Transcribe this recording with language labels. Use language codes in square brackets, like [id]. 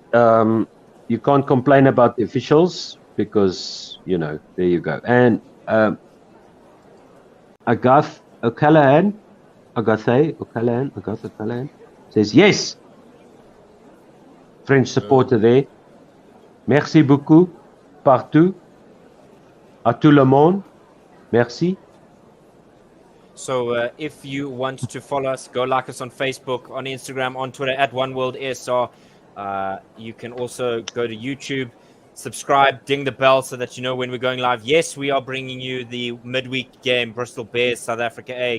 [en] You can't complain about the officials because, there you go. And Agath O'Callaghan says, yes, French supporter there. [fr] Merci beaucoup, partout, à tout le monde. Merci. [en] So if you want to follow us, go like us on Facebook, on Instagram, on Twitter, at OneWorldSR. You can also go to YouTube, subscribe, ding the bell so that you know when we're going live. Yes, we are bringing you the midweek game, Bristol Bears, South Africa A.